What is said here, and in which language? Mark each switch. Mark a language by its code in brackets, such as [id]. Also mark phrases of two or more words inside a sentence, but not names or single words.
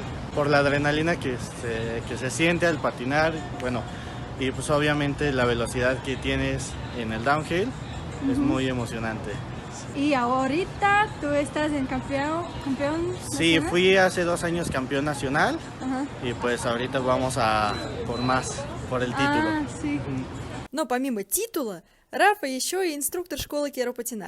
[es] Por la adrenalina que se siente al patinar, bueno, y pues obviamente la velocidad que tienes en el downhill es muy emocionante. Y ahorita tú estás en campeón Sí, nacional? fui hace 2 años campeón nacional [ru] Ага. [es] y pues ahorita vamos a por más, por el título. Ah, sí. [ru] Но помимо титула, Рафа еще и инструктор школы Керо Патинар.